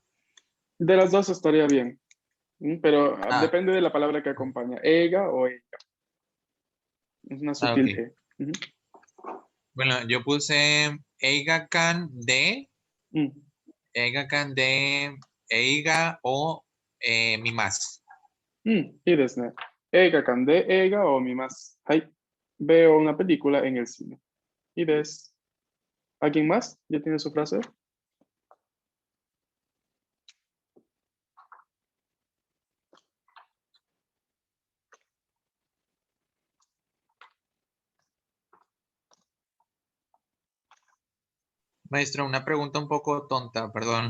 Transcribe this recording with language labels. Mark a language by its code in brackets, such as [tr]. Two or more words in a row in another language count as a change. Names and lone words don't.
[es] De las dos estaría bien. Pero Ah, depende de la palabra que acompaña. Ega o ega. Es una ok. sutil E. Bueno, yo puse Mm. [ja] 映画館で映画を見ます. いいですね。映画館で映画を見ます。はい。 [es] Veo una película en el cine. ¿Y ves? ¿Alguien más? ¿Ya tiene su frase? Maestro, una pregunta un poco tonta, perdón.